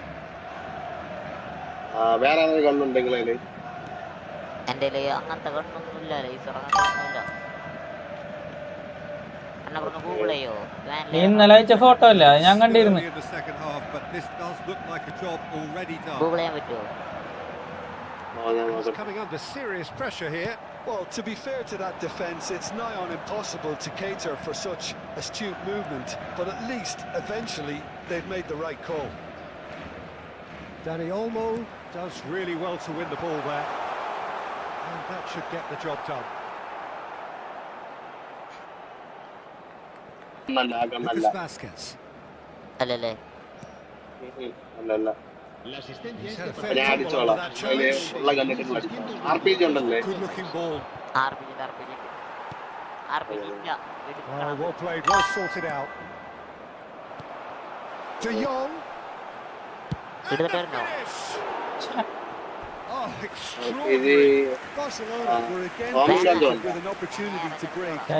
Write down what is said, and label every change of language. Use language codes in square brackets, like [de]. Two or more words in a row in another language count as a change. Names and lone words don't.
[ml] വേറെ ആരെങ്കിലും കണ്ണുണ്ടെങ്കിൽ അതില് എന്റെ അങ്ങനത്തെ കണ്ണൊന്നുമില്ല. ലൈസർ അങ്ങനത്തെ ഒന്നുമില്ല. ഗൂഗിൾ ചെയ്യോ? ഇന്നലെ അയച്ച ഫോട്ടോ അല്ല ഞാൻ കണ്ടിരുന്നു. ഗൂഗിൾ ചെയ്യാൻ പറ്റുമോ? [en] Coming under serious pressure here. Well, to be fair to that defence, it's nigh on impossible to cater for such astute movement, but at least eventually they've made the right call. Dani Olmo does really well to win the ball there, and that should get the job done. Lucas Vázquez. [ml] അല്ലല്ലേ? അല്ലല്ല, [es] La asistencia es [ml] ഞാൻ അടിച്ചോളാം. RPG ഉണ്ടല്ലേ? RPG [en] Oh, well played, well sorted out. De Jong. And the finish. Oh, extraordinary. Barcelona were again presented with an opportunity to break.